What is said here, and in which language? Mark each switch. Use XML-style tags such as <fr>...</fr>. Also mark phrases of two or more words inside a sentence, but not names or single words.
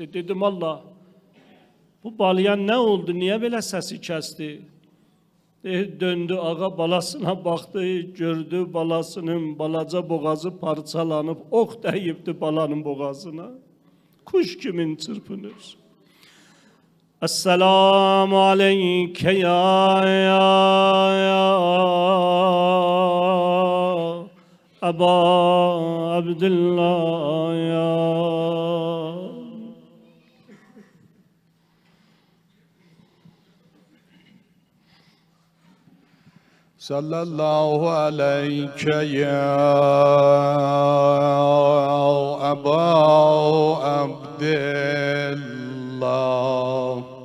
<az>Dedim, Allah, bu balayan nə oldu, niyə belə səsi kəsdi? Döndü ağa balasına baktı, gördü balasının balaca boğazı parçalanıp ox dəyibdi balanın boğazına. Kuş kimin çırpınır?</az> <ar>السلام عليك يا أبا عبد الله يا. صلى الله عليك يا أبا عبد الله.</ar>